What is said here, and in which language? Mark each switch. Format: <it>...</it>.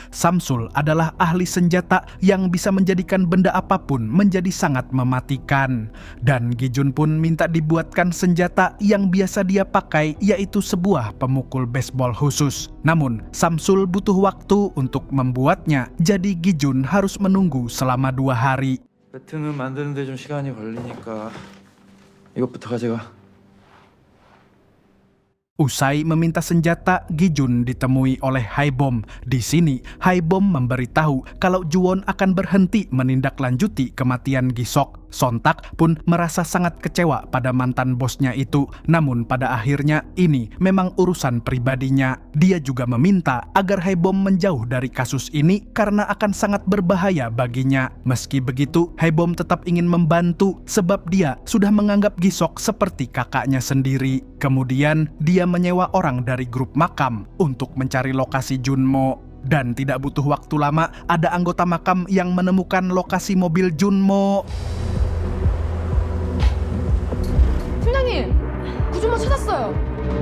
<id>Samsul adalah ahli senjata yang bisa menjadikan benda apapun menjadi sangat mematikan. Dan Gi-jun pun minta dibuatkan senjata yang biasa dia pakai, yaitu sebuah pemukul baseball khusus. Namun, Samsul butuh waktu untuk membuatnya, jadi Gi-jun harus menunggu selama 2 hari.</id> <ko>배트는 만드는데 좀 시간이 걸리니까 이것부터 가져가.</ko> <id>Usai meminta senjata, Gi-jun ditemui oleh Haebom. Di sini, Haebom memberitahu kalau Juwon akan berhenti menindaklanjuti kematian Gisok. Sontak pun merasa sangat kecewa pada mantan bosnya itu. Namun pada akhirnya ini memang urusan pribadinya. Dia juga meminta agar Haebom menjauh dari kasus ini karena akan sangat berbahaya baginya. Meski begitu, Haebom tetap ingin membantu sebab dia sudah menganggap Gisok seperti kakaknya sendiri. Kemudian dia menyewa orang dari grup makam untuk mencari lokasi Junmo. Dan tidak butuh waktu lama, ada anggota makam yang menemukan lokasi mobil Junmo.</id> <ko>팀장님, 구조모 찾았어요.</ko>